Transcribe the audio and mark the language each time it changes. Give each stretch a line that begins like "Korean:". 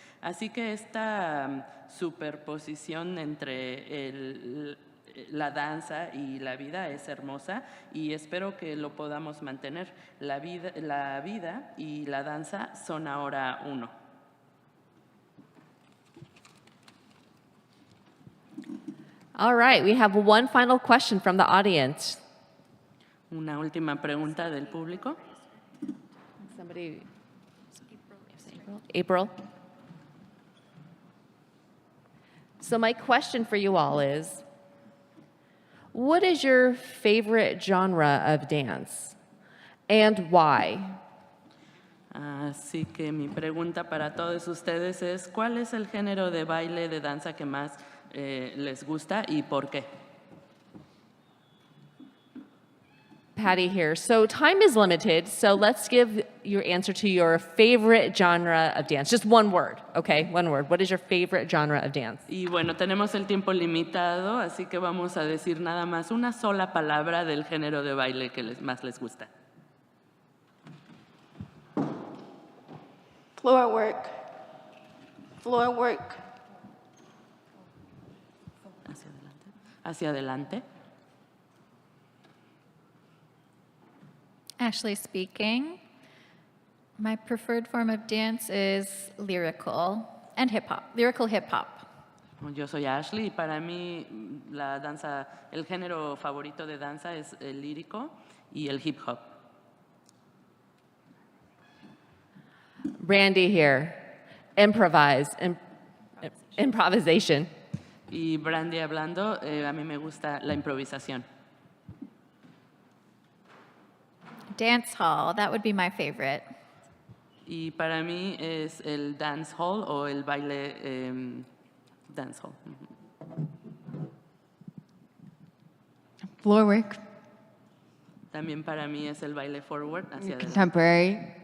Spanish: Así que esta superposición entre la danza y la vida es hermosa, y espero que lo podamos mantener. La vida y la danza son ahora uno.
English: All right, we have one final question from the audience.
Spanish: Una última pregunta del público.
English: Somebody? April? So my question for you all is, what is your favorite genre of dance and why?
Spanish: Así que mi pregunta para todos ustedes es, ¿cuál es el género de baile, de danza que más les gusta y por qué?
English: Patty here. So time is limited, so let's give your answer to your favorite genre of dance. Just one word, okay? One word. What is your favorite genre of dance?
Spanish: Y bueno, tenemos el tiempo limitado, así que vamos a decir nada más una sola palabra del género de baile que más les gusta.
English: Floor work. Floor work.
Spanish: Hacia adelante. Hacia adelante.
English: Ashley speaking. My preferred form of dance is lyrical and hip hop, lyrical hip hop.
Spanish: Yo soy Ashley y para mí la danza, el género favorito de danza es el lírico y el hip hop.
English: Randy here. Improvise. Improvisation.
Spanish: Y Brandy hablando, a mí me gusta la improvisación.
English: Dance hall, that would be my favorite.
Spanish: Y para mí es el dance hall o el baile dance hall.
English: Floor work,
Spanish: También para mí es el baile forward hacia adelante.
English: contemporary,